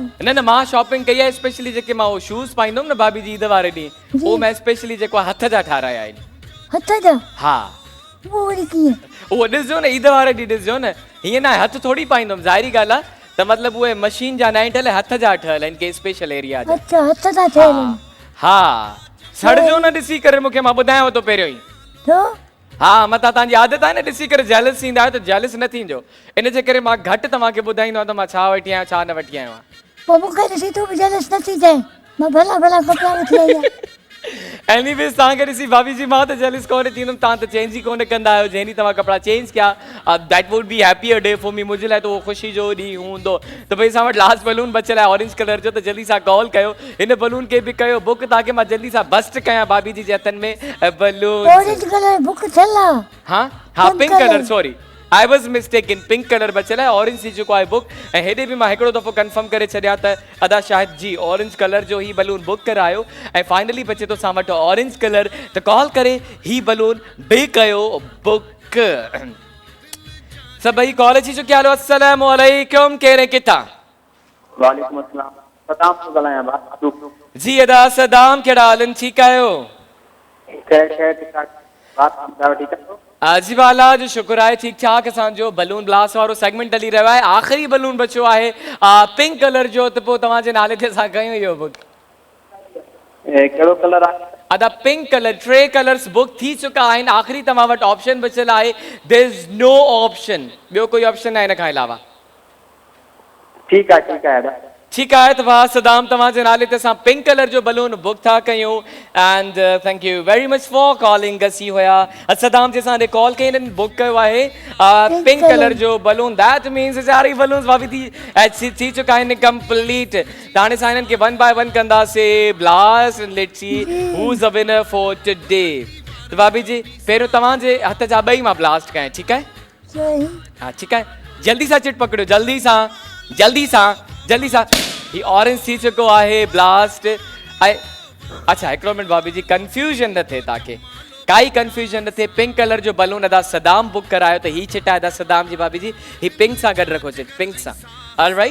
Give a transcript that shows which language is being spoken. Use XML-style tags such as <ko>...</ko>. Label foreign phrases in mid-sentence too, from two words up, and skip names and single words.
<sd>न मां शॉपिंग कई आहे। स्पेशली जेके मां उहो शूज़ पाईंदुमि न भाभी जी ईद वारे ॾींहुं, उहो मैं स्पेशली जेको हथ जा ठाराया आहिनि। हथ जा? हा उहो वरी कीअं? उहो ॾिसजो न ईद वारे ॾींहुं ॾिसजो न। हीअं न आहे हथ थोड़ी पाईंदुमि, ज़ाहिरी ॻाल्हि आहे। त मतिलबु उहे मशीन जा न आहिनि ठहियल, हथ जा ठहियल आहिनि के</sd> <en>special area</en> <sd>जा। अच्छा हथ जा ठहियल आहिनि? हा सड़जो न ॾिसी करे मूंखे, मां ॿुधायांव थो पहिरियों ई। छो? हा मतां तव्हांजी आदत आहे न ॾिसी करे जेलस थींदा आहियो, त जेलस न थींदो। इन जे करे मां घटि तव्हांखे ॿुधाईंदो आहियां त मां छा वठी आहियां छा न वठी आयो आहियां। पोइ मूंखे ॾिसी तूं बि जेलस न थी जाए। मां भला भला कपिड़ा वठी आई आहियां। एनीवेज़ तव्हांखे ॾिसी भाभी जी मां त जेलस कोन थींदुमि। तव्हां त चेंज ई कोन कंदा आहियो। जंहिं ॾींहुं तव्हां कपिड़ा चेंज कया</sd> <en>that would be happier day for me.</en> <sd>मुंहिंजे लाइ त उहो ख़ुशी जो ॾींहुं हूंदो। त भई असां वटि</sd> <en>last balloon</en> <sd>बचियल आहे</sd> <en>orange color</en> <sd>जो, त जल्दी सां कॉल कयो। हिन बलून खे बि कयो बुक ताकि मां जल्दी सां बस्ट कयां भाभी जी जे हथनि में बलून।</sd> <en>orange color book</en> <sd>थियल आहे?</sd> <en>हाँ pink color sorry I was mistaken। pink color</en> <sd>बचियल आहे, ऑरेंज थी चुको आहे बुक। ऐं हेॾे बि मां हिकिड़ो दफ़ो कंफर्म करे छॾिया त अदा शाहिद जी</sd> <en>orange color</en> <sd>जो ही बलून बुक करायो ऐं फाइनली बचे थो असां वटि</sd> <en>orange color.</en> <sd>त कॉल करे ही बलून बि कयो बुक। सभई कॉल अची चुकिया। हलो</sd> <ar>السلام عليكم,</ar> <sd>कहिड़े किथां?</sd> <ar>وعليكم السلام,</ar> <sd>सदाम थो ॻाल्हायां भाउ। जी अदा सदाम, कहिड़ा हाल आहिनि? ठीकु आहियो? ठीकु आहे जी वाला जो शुक्र आहे ठीक ठाक। असांजो</sd> <en>balloon blast</en> <sd>वारो सेगमेंट हली रहियो आहे। आख़िरी बलून बचियो आहे</sd> <en>pink color</en> <sd>जो, त पोइ तव्हांजे नाले ते असां कयूं इहो बुक। कहिड़ो कलर आहे? अदा</sd> <en>pink color.</en> <sd>3</sd> <en>colors book</en> <sd>थी चुका आहिनि। आख़िरी तव्हां वटि ऑप्शन बचियल आहे,</sd> <en>there is no option.</en> <sd>ॿियो कोई ऑप्शन आहे हिन खां अलावा? ठीकु आहे ठीकु आहे। ठीकु आहे त भाउ सदाम तव्हांजे नाले ते असां</sd> <en>pink color</en> <sd>जो</sd> <en>balloon book</en> <sd>था कयूं।</sd> <en>and thank you very much for calling us.</en> <sd>ही हुया सदाम जे असां कॉल कई हिननि बुक कयो आहे</sd> <en>pink color</en> <sd>जो बलून।</sd> <en>that means</en> <sd>सारी बलून्स भाभी थी चुका आहिनि कंप्लीट। त हाणे असां हिननि खे 1 बाय 1 कंदासीं ब्लास्ट।</sd> <en>let's see who is the winner for today.</en> <sd>त भाभी जी पहिरियों तव्हांजे हथ जा ॿई मां ब्लास्ट कयां, ठीकु आहे? सही</sd> <hi>हाँ ठीक है,</hi> <sd>जल्दी सां चिट पकड़ो, जल्दी सां जल्दी सां ही ऑरेंज थी चुको आहे ब्लास्ट। अच्छा हिकिड़ो मिनट भाभी जी, कंफ्यूजन न थिए तव्हांखे, काई कंफ्यूजन न थिए।</sd> <en>pink color</en> <sd>जो बलून अदा सदाम बुक करायो, त ही चिट आहे अदा सदाम जी भाभी जी, ही पिंक सां गॾु रखो चिट, पिंक सां, ऑलराइट।</sd>